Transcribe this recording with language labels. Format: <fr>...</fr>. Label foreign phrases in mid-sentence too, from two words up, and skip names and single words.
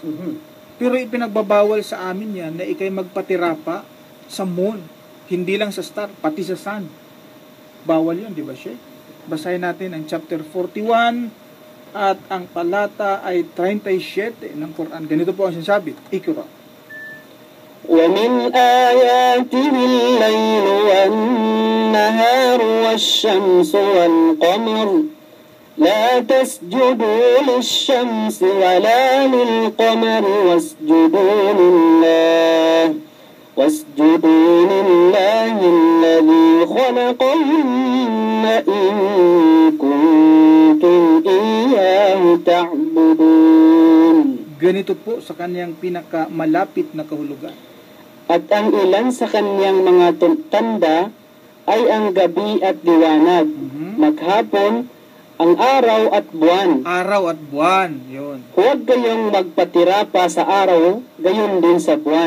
<tl>Pero ipinagbabawal sa amin yan na ikay magpatira pa sa moon. Hindi lang sa star, pati sa sun. Bawal yun, di ba siya? Basahin natin ang chapter 41 at ang talata ay 37 ng Quran. Ganito po ang sinasabi. Ikra.</tl> <ar>وَمِنْ آيَاتِهِ اللَّيْلُ وَالنَّهَارُ وَالشَّمْسُ وَالْقَمَرُ لَا تَسْجُدُوا لِلشَّمْسِ وَلَا لِلْقَمَرِ وَاسْجُدُوا لِلَّهِ الَّذِي خَلَقَهُنَّ إِن كُنتُمْ إِيَّاهُ تَعْبُدُونَ.</ar> <tl>Ganito po sa kanyang pinakamalapit na kahulugan. At ang ilan sa kanyang mga tanda ay ang gabi at liwanag, maghapon ang araw at buwan. Araw at buwan, yun. Huwag kayong magpatira pa sa araw, gayon din sa buwan.</tl>